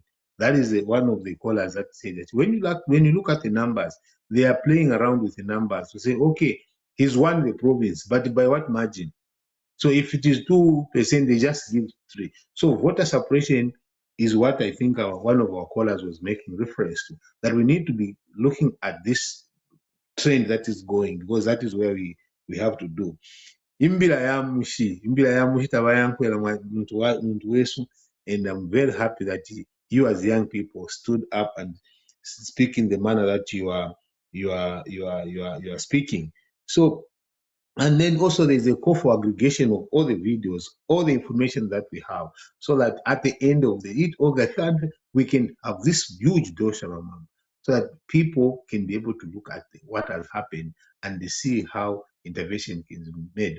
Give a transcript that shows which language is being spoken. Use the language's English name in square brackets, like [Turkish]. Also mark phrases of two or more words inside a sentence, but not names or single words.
[English] That is one of the callers that say that when you look at the numbers, they are playing around with the numbers to say, okay, he's won the province, but by what margin? So if it is 2%, they just give 3%. So voter suppression is what I think one of our callers was making reference to, that we need to be looking at this trend that is going, because that is where we have to do. [Bemba] Imbira ya mushi tabayankwela muntu wesu, [English] and I'm very happy that you as young people stood up and speak in the manner that you are speaking. So, and then also there's a call for aggregation of all the videos, all the information that we have, so that at the end of we can have this huge dossier, so that people can be able to look at what has happened and they see how intervention can be made.